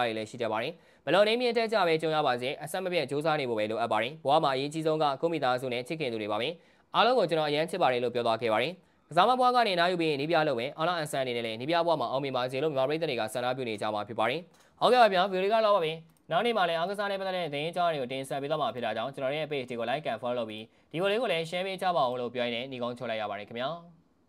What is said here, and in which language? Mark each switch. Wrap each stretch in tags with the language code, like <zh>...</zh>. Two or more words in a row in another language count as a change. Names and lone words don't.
<my>တွေလည်းရှိကြပါတယ်ဘလို့နေမြင့်တက်ကြပဲကြုံရပါစေအဆက်မပြတ်စူးစမ်းနေဖို့ပဲလိုအပ်ပါတယ်ဘွားမှာအရေးကြီးဆုံးကကိုမိသားစုနဲ့ချစ်ခင်သူတွေပါပဲအားလုံးကိုကျွန်တော်အရန်ချစ်ပါတယ်လို့ပြောသွားခဲ့ပါတယ်ကစားမဘွားကနေနားယူပြီးနီးပြလို့ပဲအောင်လာအန်ဆန်အနေနဲ့လည်းနီးပြဘွားမှာအောင်မြင်ပါစေလို့မြန်မာပြည်တွေကဆန္ဒပြုနေကြမှာဖြစ်ပါတယ်ဟုတ်ကဲ့ပါဗျာဗီဒီယိုလေးကတော့ပါပဲနောက်နေ့မှာလည်းအားကစားနဲ့ပတ်သက်တဲ့သတင်းကြောင်းတွေကိုတင်ဆက်ပေးသွားမှာဖြစ်တာကြောင့်ကျွန်တော်ရဲ့ page ကို</my> <en>like and follow</en> <my>လုပ်ပြီးဒီဗီဒီယိုလေးကိုလည်း share ပေးကြပါအောင်လို့ပြောရင်းနဲ့ညီကုန်းချုပ်လိုက်ရပါတယ်ခင်ဗျာ</my>